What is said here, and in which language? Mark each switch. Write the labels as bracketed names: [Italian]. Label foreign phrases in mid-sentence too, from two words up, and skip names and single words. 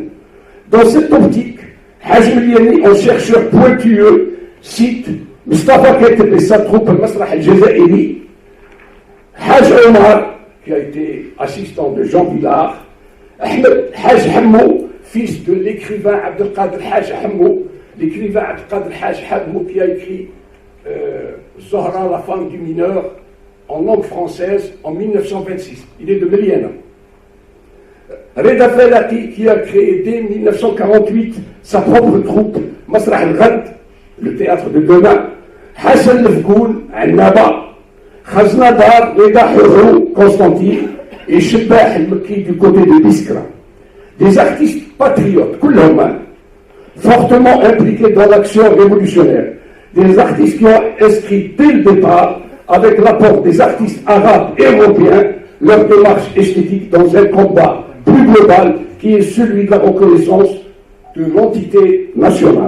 [French] Dans cette optique, Haj Meliani, un chercheur pointueux, cite Mustafa Keteb et sa troupe al-Masrah al-Jazairi, Haj Omar, qui a été assistant de Jean Villard, Haj Hammou, fils de l'écrivain Abdelkader Haj Hammou, l'écrivain Abdelkader Haj Hammou qui a écrit Zohra, la femme du mineur, en langue française en 1926. Il est de Meliana. Reda Felati, qui a créé dès 1948 sa propre troupe, Masrah al-Ghad, le théâtre de demain. حسن الفكون عنابة، خزنة دار رضا حرو قسطنطين et Chebah el-Mekki du côté de Biskra. Des artistes patriotes, كلهم fortement impliqués dans l'action révolutionnaire. Des artistes qui ont inscrit dès le départ, avec l'apport des artistes arabes et européens, leur démarche esthétique dans un combat plus global qui est celui de la reconnaissance de l'entité nationale.